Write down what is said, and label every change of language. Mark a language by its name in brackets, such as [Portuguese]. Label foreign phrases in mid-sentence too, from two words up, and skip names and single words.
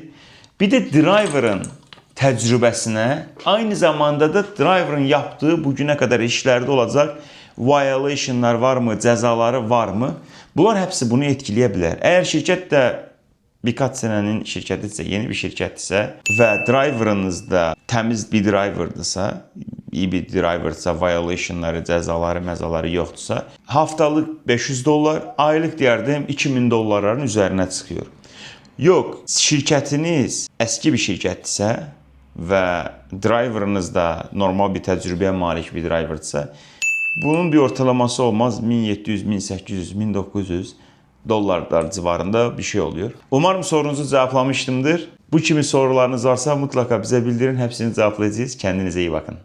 [Turkish] Bir de driver'ın tecrübesine, aynı zamanda da driver'ın yaptığı bugüne kadar işlerde olacak violation'lar var mı, cezaları var mı? Bunlar hepsi bunu etkileyebilir. Eğer şirket de birkaç senenin [Azerbaijani] şirketidirsə, yeni bir şirketdirsə və driverınız da təmiz bir driverdirsə, iyi bir driverdirsə, violationları, cəzaları, məzaları yoxdursa, haftalıq $500, aylıq deyərdim $2000'ların üzərinə çıxıyor. Yox, şirkətiniz əski bir şirkətdirsə və driverınız da normal bir təcrübəyə malik bir driverdirsə, bunun bir ortalaması olmaz 1700, 1800, 1900 dollarlar [Turkish] civarında bir şey oluyor. Umarım sorunuzu cevaplamıştımdır. Bu kimi sorularınız varsa mutlaka bize bildirin. Hepsini cevaplayacağız. Kendinize iyi bakın.